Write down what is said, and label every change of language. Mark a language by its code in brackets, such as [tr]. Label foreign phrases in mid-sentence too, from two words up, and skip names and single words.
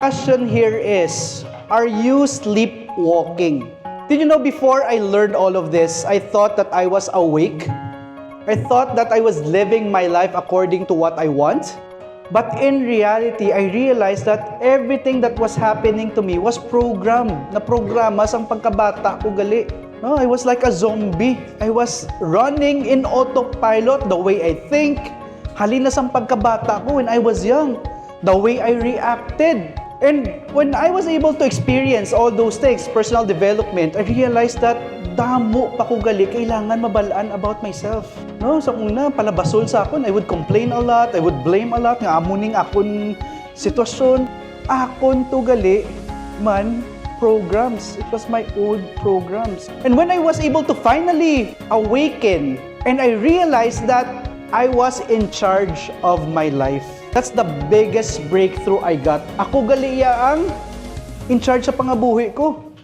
[en] Question here is, are you sleepwalking? Did you know before I learned all of this, I thought that I was awake? I thought that I was living my life according to what I want? But in reality, I realized that everything that was happening to me was programmed. [hil] Na-programa sang pagkabata ko gali. No, [en] I was like a zombie. I was running in autopilot the way I think. [hil] Halina sang pagkabata ko [en] when I was young. The way I reacted. And when I was able to experience all those things, personal development, I realized that [hil] damo pa ko gali, kailangan mabalaan [en] about myself. [hil] No, sa una, palabasol sa akon, [en] I would complain a lot, I would blame a lot, [hil] nga amuning akon sitwasyon. Akon to gali, man, programs. [en] It was my old programs. And when I was able to finally awaken, and I realized that I was in charge of my life. That's the biggest breakthrough I got. [hil] Ako gali ang [en] in charge [hil] sa pangabuhi ko.